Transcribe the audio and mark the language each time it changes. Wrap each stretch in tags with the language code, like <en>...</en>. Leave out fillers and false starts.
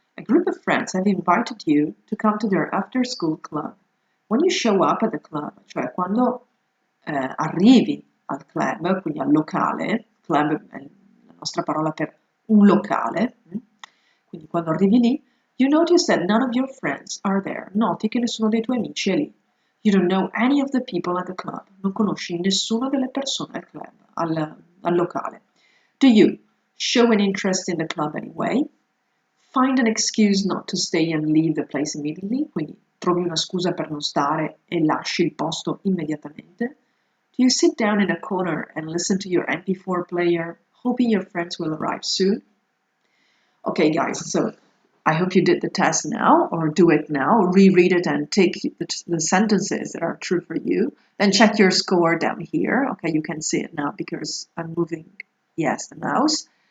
<en>A group of friends have invited you to come to their after-school club. When you show up at the club,</en> <it>cioè quando arrivi al club, quindi al locale, club è la nostra parola per un locale, quindi quando arrivi lì,</it> <en>you notice that none of your friends are there.</en> <it>Noti che nessuno dei tuoi amici è lì.</it> <en>You don't know any of the people at the club.</en> <it>Non conosci nessuna delle persone al club, al locale.</it> <en>Do you show an interest in the club anyway? Find an excuse not to stay and leave the place immediately.</en> <it>Quindi trovi una scusa per non stare e lasci il posto immediatamente.</it> <en>Do you sit down in a corner and listen to your MP4 player, hoping your friends will arrive soon? Okay, guys, so I hope you did the test now, or do it now, reread it and take the sentences that are true for you. Then check your score down here. Okay, you can see it now because I'm moving, yes, the mouse.</en>